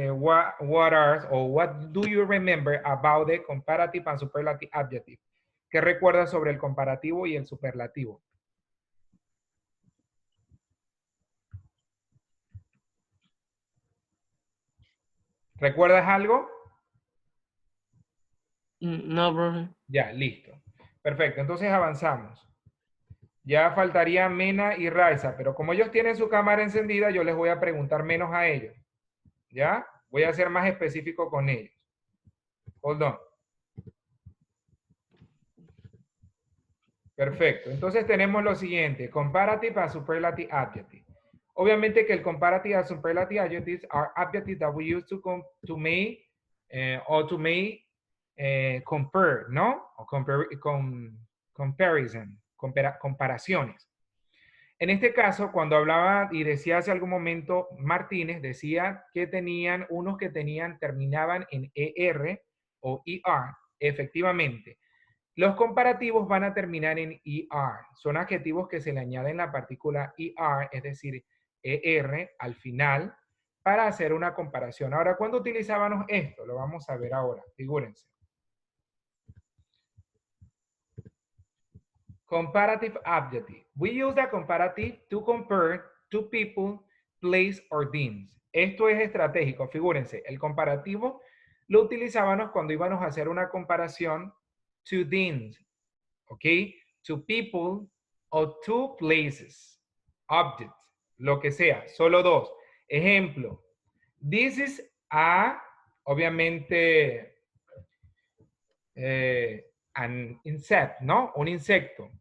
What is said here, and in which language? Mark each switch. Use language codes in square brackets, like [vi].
[en] What do you remember about the comparative and superlative adjective? [es] ¿Qué recuerdas sobre el comparativo y el superlativo? ¿Recuerdas algo? No, profe. Ya, listo. Perfecto, entonces avanzamos. Ya faltaría Mena y Raiza, pero como ellos tienen su cámara encendida, yo les voy a preguntar menos a ellos. ¿Ya? Voy a ser más específico con ellos. [en] Hold on. [es] Perfecto. Entonces tenemos lo siguiente. [en] Comparative and superlative adjective. [es] Obviamente que el [en] comparative and superlative adjectives are adjectives that we use to make or to make compare, [es] ¿no? O [en] comparison, [es] comparaciones. En este caso, cuando hablaba y decía hace algún momento Martínez, decía que tenían unos que terminaban en ER o ER, efectivamente. Los comparativos van a terminar en ER. Son adjetivos que se le añaden la partícula ER, es decir, ER al final, para hacer una comparación. Ahora, ¿cuándo utilizábamos esto? Lo vamos a ver ahora. Figúrense. [en] Comparative adjective. We use the comparative to compare two people, place, or things. [es] Esto es estratégico. Figúrense, el comparativo lo utilizábamos cuando íbamos a hacer una comparación [en] to things, [es] ¿ok? [en] To people [es] o [en] to places, objects, [es] lo que sea, solo dos. Ejemplo, [en] this is a, [es] obviamente, [en] an insect, [es] ¿no? Un insecto.